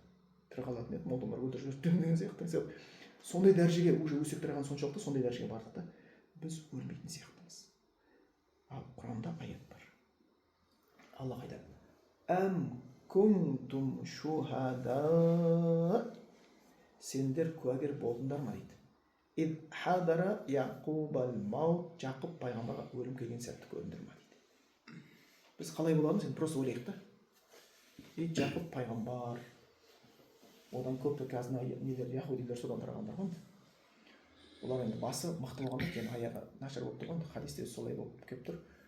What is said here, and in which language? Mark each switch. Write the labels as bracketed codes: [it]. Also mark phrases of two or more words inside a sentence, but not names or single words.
[kk] Тірі қалатын еді, молдалар өлтіріп жүрді деген сияқты. Сондай дәрежеге уже өсек тұрған соншалықты сондай дәрежеге бардық та, біз өлмейтін сияқтымыз. Ал Құранда аят бар. Алла айтады: [ar] "أم كنتم شهداء", [kk] сендер куәгер болдыңдар ма дейді. [ar] "إذ حضر يعقوب الموت", [kk] Жақып пайғамбарға өлім келген сәтті көрдіңдер ма дейді. Біз қалай боламыз енді просто ойлайық та. Жақып пайғамбар, одан көпті қазір нелер яһудилер содан тарағандар ғой. Олар енді басы мықты болғанда кейін аяғы нашар болып тұрған, хадисте солай болып келіп тұр.